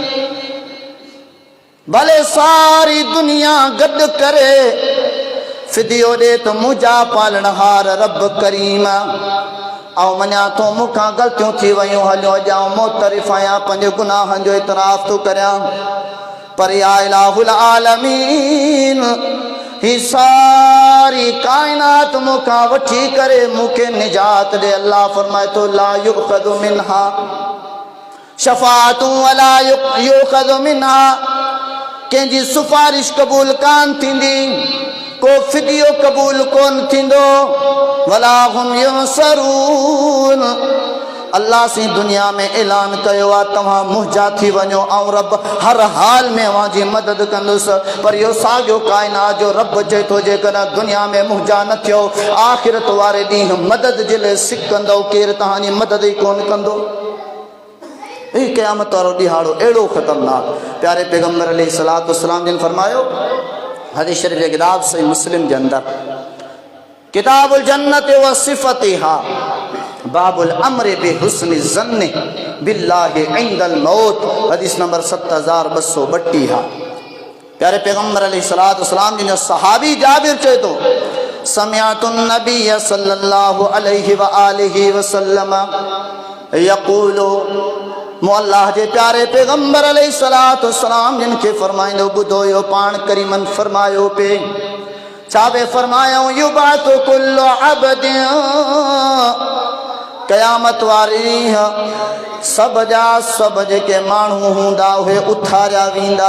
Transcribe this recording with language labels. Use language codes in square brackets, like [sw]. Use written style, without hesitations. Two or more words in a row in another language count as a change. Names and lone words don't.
[sd] भले सारी दुनिया गॾु करे फिदियो ॾे त मुंहिंजा पालणहार रब करीम ऐं मञा थो मूंखां ग़लतियूं थी वियूं, हलियो अॼु मोतरिफ़ आहियां, पंहिंजे गुनाहनि जो इतराफ़ थो करियां, पर [ar] يا إله العالمين [sd] ही सारी काइनात मूंखां वठी करे मूंखे निजात ॾे। अल्लाह फरमाए थो [ar] لا يؤخذ منها شفاعة ولا يؤخذ منها, [sd] कंहिंजी सुफारिश क़बूल कान थींदी, को फिदियो क़बूल कोन थींदो, [ar] ولا هم ينصرون. [sd] अल्लाह से दुनिया में ऐलान कयो आ तव्हां मुंहिंजा थी वञो ऐं रब हर हाल में अवांजी मदद कंदुसि। पर इहो साॻियो काइनात जो रब चए थो जेकॾहिं दुनिया में मुंहिंजा न थियो, आख़िरत वारे ॾींहुं मदद जे लाइ सिकंदो, केरु तव्हांजी मदद ई कोन कंदो। ही क़यामत वारो ॾिहाड़ो अहिड़ो ख़तरनाक। प्यारे पैगम्बर [ar] عليه الصلاة والسلام [sd] जिन फरमायो हदीस शरीफ जे किताब सही मुस्लिम के अंदर, [ar] كتاب الجنة وصفتها باب الأمر بحسن الظن بالله عند الموت, [sd] हदीस नंबर 7232। प्यारे पैगम्बर [ar] عليه الصلاة والسلام [sd] जिन सहाबी जाबिर चए थो, [ar] سمعت النبي صلى الله عليه وآله وسلم يقول, [sd] मो अल्लाह जे प्यारे पैगम्बर [ar] عليه الصلاة والسلام [sd] जिन खे फरमाइंदो ॿुधो यो पाण करीमन फरमायो पे, छा बे फरमायो, [ar] يبعث كل عبد, [sd] क़यामत वारी सब जा सब जेके माण्हू हूंदा उहे उथारिया वेंदा।